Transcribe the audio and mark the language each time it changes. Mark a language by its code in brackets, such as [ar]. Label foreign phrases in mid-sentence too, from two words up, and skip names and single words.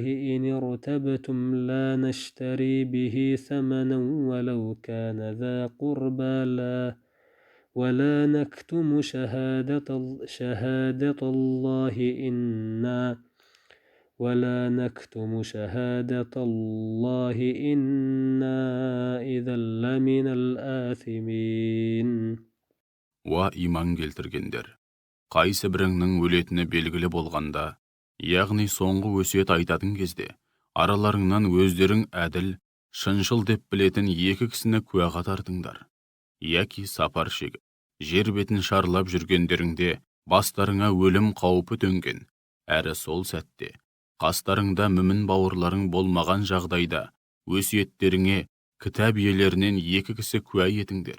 [ar] إن ارتبتم لا نشتري به ثمنا ولو كان ذا قربى ولا نكتم شهادة الله إنا إذا لمن الآثمين. [kk] Уа иман келтіргендер, қайсы біріңнің өлетіні белгілі болғанда, яғни соңғы өсиет айтатын кезде, араларыңнан өздерің әділ, шыншыл деп білетін екі кісіні куәға тартыңдар. Яки сапар шегіп, жер бетін шарлап жүргендеріңде бастарыңа өлім қаупі төнген, әрі сол сәтте Қастарыңда мүмін бауырларың болмаған жағдайда өсиеттеріңе кітап иелерінен 2 кісі куә етіңдер.